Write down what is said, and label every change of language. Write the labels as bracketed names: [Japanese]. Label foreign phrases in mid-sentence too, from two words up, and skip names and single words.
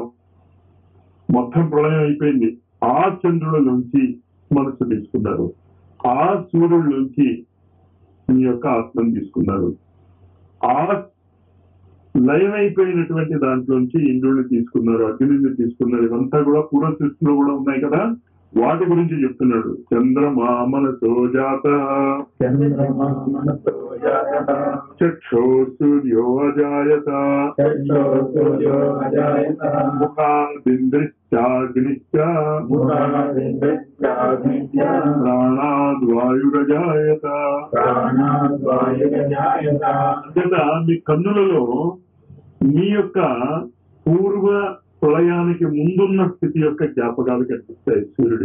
[Telugu] మొత్తం ప్రళయం అయిపోయింది. ఆ చంద్రుడి నుంచి మనసు తీసుకున్నారు. ఆ సూర్యుడి నుంచి మీ యొక్క ఆత్మను తీసుకున్నారు. ఆ లయం అయిపోయినటువంటి దాంట్లోంచి ఇంద్రుడిని తీసుకున్నారు, అగ్నిని తీసుకున్నారు. ఇవంతా కూడా పూర్వ సృష్టిలో కూడా ఉన్నాయి కదా, వాటి గురించి చెప్తున్నాడు. [Sanskrit] చంద్రమా మనసో జాతః, చంద్రమా మనసో జాతః, చక్షో సూర్యో అజాయత, చక్షో సూర్యో అజాయత, ముఖాదింద్రిశ్చాగ్నిశ్చ, ముఖాదింద్రిశ్చాగ్నిశ్చ, ప్రాణాద్వాయురజాయత. ప్రాణాద్వాయురజాయత. [Telugu] అంతేత మీ కన్నులలో మీ యొక్క పూర్వ ప్రళయానికి ముందున్న స్థితి యొక్క జ్ఞాపకాలు కనిపిస్తాయి సూర్యుడిని.